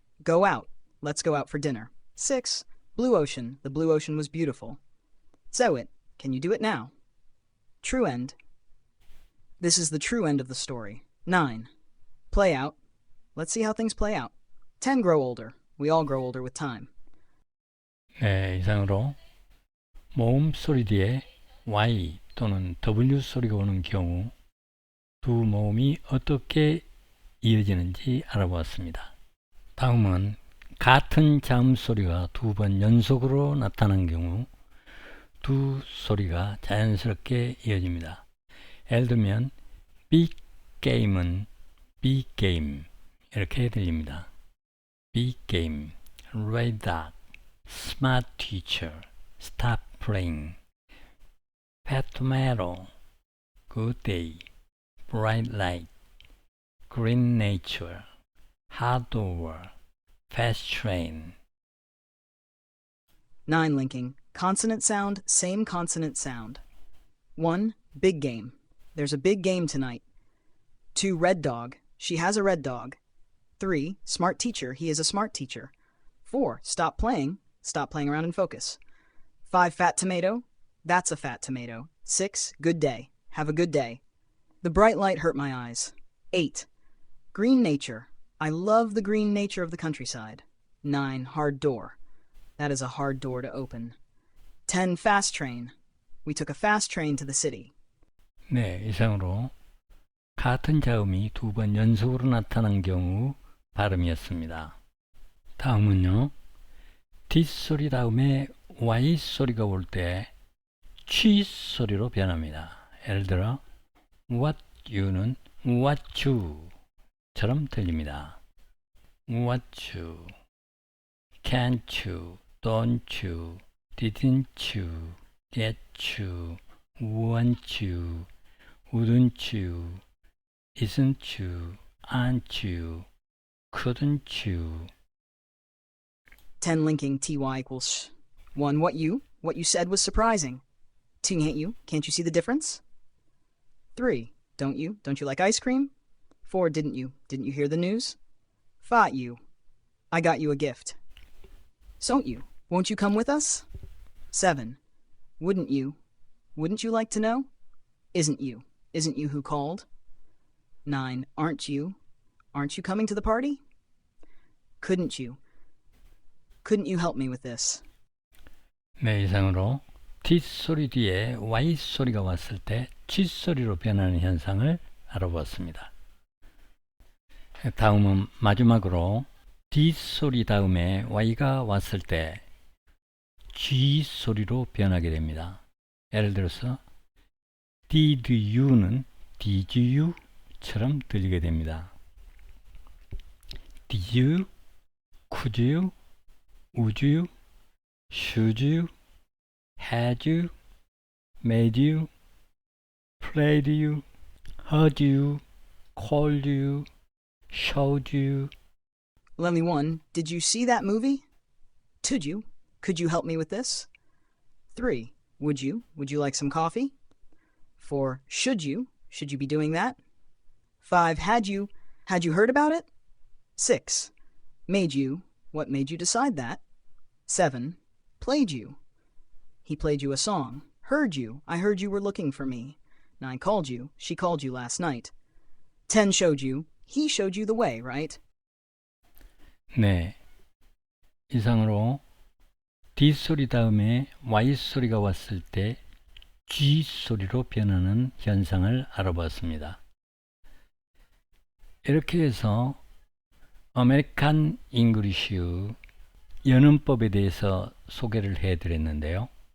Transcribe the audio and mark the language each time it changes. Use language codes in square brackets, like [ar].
[en] Go out. Let's go out for dinner. 6. Blue ocean. The blue ocean was beautiful. So it. Can you do it now? True end. This is the true end of the story. 9. Play out. Let's see how things play out. 10. Grow older. We all grow older with time. [ko] 네, 이상으로 모음 소리 뒤에 Y 또는 W 소리가 오는 경우 두 모음이 어떻게 이어지는지 알아보았습니다. 다음은 같은 자음 소리가 두 번 연속으로 나타난 경우 두 소리가 자연스럽게 이어집니다. 예를 들면 [en] big game [ko] 은 big game 이렇게 들립니다. [en] big game, red dog, smart teacher, stop playing, pet tomato, good day, bright light, green nature, hard over, fast train. 9. Linking. Consonant sound, same consonant sound. 1. Big game. There's a big game tonight. 2. Red dog. She has a red dog. 3. Smart teacher. He is a smart teacher. 4. Stop playing. Stop playing around and focus. 5. Fat tomato. That's a fat tomato. 6. Good day. Have a good day. The bright light hurt my eyes. 8. Green nature. I love the green nature of the countryside. 9. Hard door. That is a hard door to open. 10. Fast train. We took a fast train to the city. [ko] 네, 이상으로 같은 자음이 두 번 연속으로 나타난 경우 발음이었습니다. 다음은요. D 소리 다음에 Y 소리가 올 때 G 소리로 변합니다. 예를 들어 [en] what you [ko] 는 what you 처럼 들립니다. [en] what you, can't you, don't you, didn't you, get you, want you, wouldn't you, isn't you, aren't you, couldn't you. 10. Linking. TY equals sh. 1. What you said was surprising. 2. Can't you see the difference? 3. Don't you like ice cream? 4. Didn't you hear the news? 5. I got you a gift. Won't you come with us? 7. Wouldn't you like to know? Isn't you who called? 9. Aren't you coming to the party? Couldn't you help me with this? [ko] 네, 이상으로 T 소리 뒤에 Y 소리가 왔을 때 G 소리로 변하는 현상을 알아보았습니다. 다음은 마지막으로 D 소리 다음에 Y가 왔을 때 G 소리로 변하게 됩니다. 예를 들어서 [en] Did you [ko] 는 Did you처럼 들리게 됩니다. [en] Did you, could you, would you, should you, had you, made you, played you, heard you, called you, showed you. Lemmy 1, did you see that movie? 2, could you help me with this? 3, would you like some coffee? 4, should you be doing that? 5, had you heard about it? 6, made you, what made you decide that? 7, played you, he played you a song. Heard you, I heard you were looking for me. 9, called you, she called you last night. 10, showed you, he showed you the way, right? [ko] 네, 이상으로 D 소리 다음에 Y 소리가 왔을 때 G 소리로 변하는 현상을 알아보았습니다. 이렇게 해서 아메리칸 잉글리쉬의 연음법에 대해서 소개를 해드렸는데요.